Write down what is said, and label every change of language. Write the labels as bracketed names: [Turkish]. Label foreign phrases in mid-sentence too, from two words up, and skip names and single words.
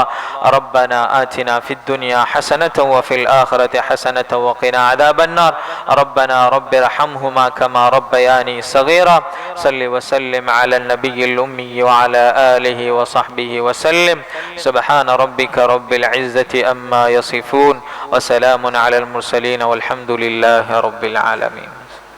[Arabic] ربنا آتنا في الدنيا حسنة وفي الآخرة حسنة وقنا عذاب النار. ربنا ارحمهما كما ربياني صغيرا. صل وسلم على النبي الأمي وعلى آله وصحبه وسلم. سبحان ربك رب العزة عما يصفون وسلام على المرسلين والحمد لله رب العالمين.